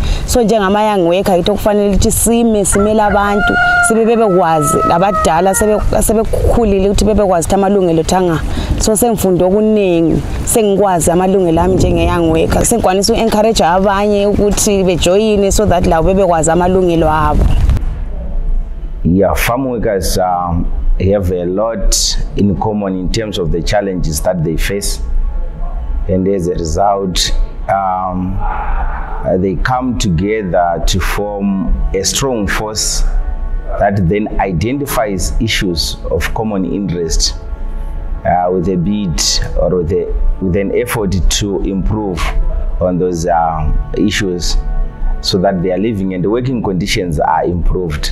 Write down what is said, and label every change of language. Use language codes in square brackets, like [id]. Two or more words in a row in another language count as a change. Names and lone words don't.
[nd] So njengama [en] young worker [nd] yitho kufanele ukuthi simele abantu sibe bebekwazi labadala sebekukhulile ukuthi bebekwazi amalungelo thanga. So sengifunda okuningi sengikwazi amalungelo ami njenge [en] young worker. [nd] Sengikwanisa uencourage abanye ukuthi bejoyine [en] so that [nd] labo bebekwazi amalungelo abo. [en] Yeah, farm workers have a lot in common in terms of the challenges that they face, and as a result they come together to form a strong force that then identifies issues of common interest with a bid or with an effort to improve on those issues so that their living and working conditions are improved.